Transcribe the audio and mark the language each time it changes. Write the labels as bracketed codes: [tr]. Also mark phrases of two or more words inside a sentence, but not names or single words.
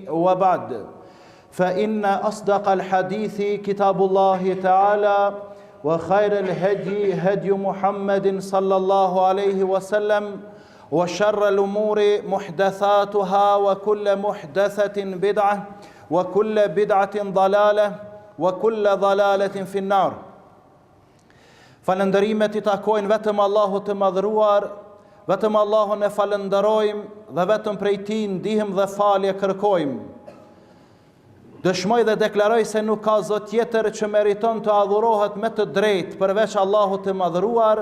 [ar] وبعد، فإن أصدق الحديث كتاب الله تعالى وخير الهدي هدي محمد صلى الله عليه وسلم وشر الأمور محدثاتها وكل محدثة بدعة وكل بدعة ضلالة وكل ضلالة في النار. [sq] Falënderimet I takojnë vetëm Allahut të madhëruar, vetëm Allahun e falënderojmë dhe vetëm prej Tij ndihmë dhe falje kërkojmë. Dëshmoj dhe deklaroj se nuk ka Zot tjetër që meriton të adhurohet me të drejtë përveç Allahut të madhëruar.